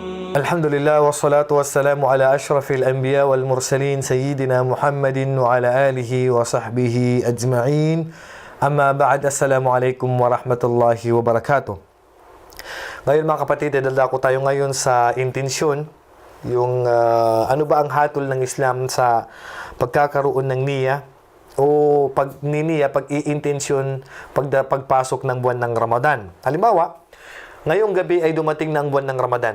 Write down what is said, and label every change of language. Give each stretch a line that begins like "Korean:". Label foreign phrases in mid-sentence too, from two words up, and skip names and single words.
Arabic: الحمد لله والصلاة والسلام على أشرف الأنبياء والمرسلين سيدنا محمد وعلى آله وصحبه أجمعين. أما بعد، السلام عليكم ورحمة الله وبركاته.
Filipino: Ngayon mga kapatid, dadako tayo ngayon sa intensyon, yung ano ba ang hatol ng Islam sa pagkakaroon ng niyya o pag-i-intensyon pagpasok ng buwan ng Ramadan. Halimbawa, ngayong gabi ay dumating na ang buwan ng Ramadan.